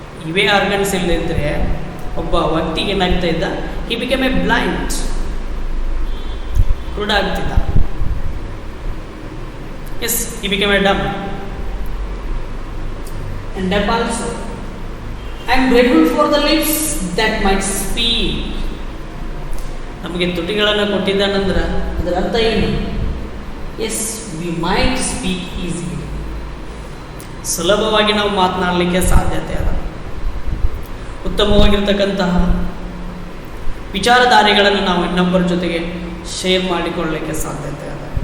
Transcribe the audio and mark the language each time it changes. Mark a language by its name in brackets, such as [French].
[Kannada] ಇವೇ ಆರ್ಗನ್ಸ್ ಇಲ್ಲದಿದ್ದರೆ ಒಬ್ಬ ವ್ಯಕ್ತಿಗೆ ಏನಾಗ್ತಾ ಇದ್ದ, [English] he become a blind, [Kannada] ಕುರುಡ ಆಗ್ತಿದ್ದ. [English] Yes, he become a dumb and deaf also. I am grateful for the lips that might speak. [Kannada] ನಮಗೆ ತುಟಿಗಳನ್ನು ಕೊಟ್ಟಿದ್ದಾನಂದ್ರೆ ಅದರ ಅರ್ಥ ಏನು? [English] Yes, we might speak easily. [Kannada] ಸುಲಭವಾಗಿ ನಾವು ಮಾತನಾಡಲಿಕ್ಕೆ ಸಾಧ್ಯತೆ ಅದ. ಉತ್ತಮವಾಗಿರ್ತಕ್ಕಂತಹ ವಿಚಾರಧಾರೆಗಳನ್ನು ನಾವು ಇನ್ನೊಬ್ಬರ ಜೊತೆಗೆ ಶೇರ್ ಮಾಡಿಕೊಳ್ಳಲಿಕ್ಕೆ ಸಾಧ್ಯತೆ ಅದ.